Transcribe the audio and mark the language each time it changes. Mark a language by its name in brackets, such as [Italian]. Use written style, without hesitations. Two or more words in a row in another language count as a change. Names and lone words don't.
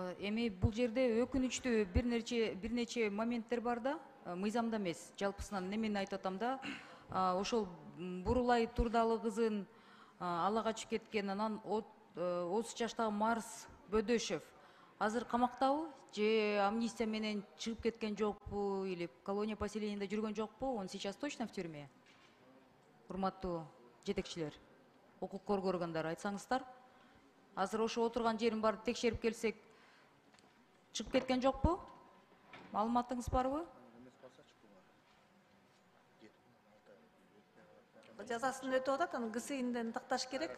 [Kyrgyz] эми бул жерде өкүнүчтүү бир нече моменттер бар да, мыйзамда эмес, жалпысынан немени айтып атам да, ошол Бурулай Турдалы кызын ала качып кеткен, анан 30 жаштагы Марс Бөдөшев азыр камактабы же амнистия менен чыгып кеткен жокпу или колония поселениеде жүргөн жокпу? [Russian] Он сейчас точно в тюрьме? [Kyrgyz] Урматтуу жетекчилер, укук коргоо органдары, айтсаңыздар. Азыр ошо отурган жерин барып текшерип келсек, чыгып кеткен жокпу? Маалыматыңыз барбы? Жазасын өтүп атат, анын ГСИнден такташ керек.